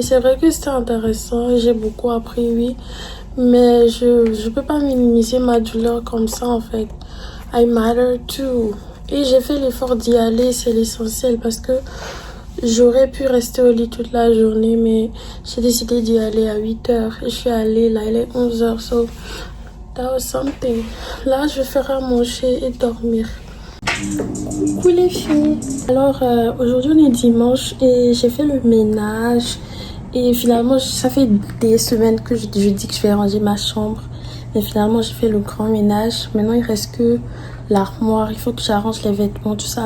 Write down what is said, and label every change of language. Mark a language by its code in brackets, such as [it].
[fr] C'est vrai que c'était intéressant, j'ai beaucoup appris, oui, mais je peux pas minimiser ma douleur comme ça en fait. [en] I matter too. [fr] Et j'ai fait l'effort d'y aller, c'est l'essentiel, parce que j'aurais pu rester au lit toute la journée, mais j'ai décidé d'y aller à 8h. Et je suis allée, là, il est 11h, [en] so that was something. [fr] Là, je vais faire à manger et dormir. Coucou les filles. Alors, aujourd'hui, on est dimanche et j'ai fait le ménage. Et finalement, ça fait des semaines que je dis que je vais ranger ma chambre. Mais finalement, j'ai fait le grand ménage. Maintenant, il reste que l'armoire. Il faut que j'arrange les vêtements, tout ça.